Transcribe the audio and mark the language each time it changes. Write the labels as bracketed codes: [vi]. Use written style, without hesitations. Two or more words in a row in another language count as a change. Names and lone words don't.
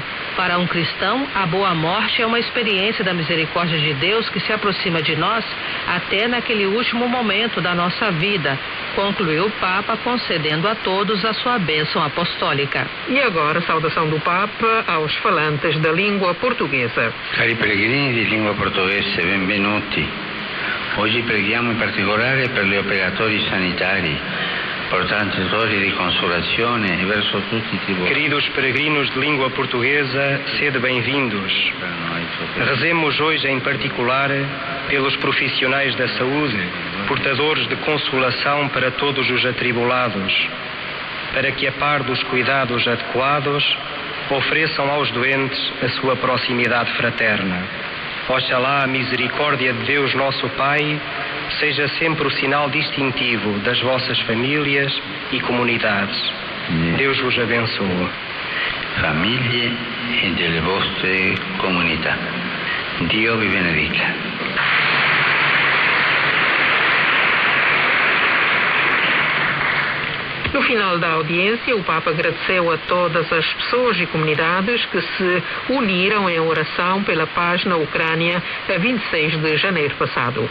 [pt] Para um cristão, a boa morte é uma experiência da misericórdia de Deus que se aproxima de nós até naquele último momento da nossa vida, concluiu o Papa, concedendo a todos a sua bênção apostólica. E agora, saudação do Papa aos falantes da língua portuguesa. [it] Cari pellegrini di lingua portoghese, benvenuti. Oggi preghiamo in particolare per gli operatori sanitari, portatori di consolazione e verso tutti i tribunali. [pt] Queridos peregrinos de língua portuguesa, sede bem-vindos. Rezemos hoje em particular pelos profissionais da saúde, portadores de consolação para todos os atribulados, para que, a par dos cuidados adequados, ofereçam aos doentes a sua proximidade fraterna. Oxalá a misericórdia de Deus nosso Pai seja sempre o sinal distintivo das vossas famílias e comunidades. Deus vos abençoe. [it] Famiglie e delle vostre comunità. Dio vi benedica. [pt] No final da audiência, o Papa agradeceu a todas as pessoas e comunidades que se uniram em oração pela paz na Ucrânia a 26 de janeiro passado.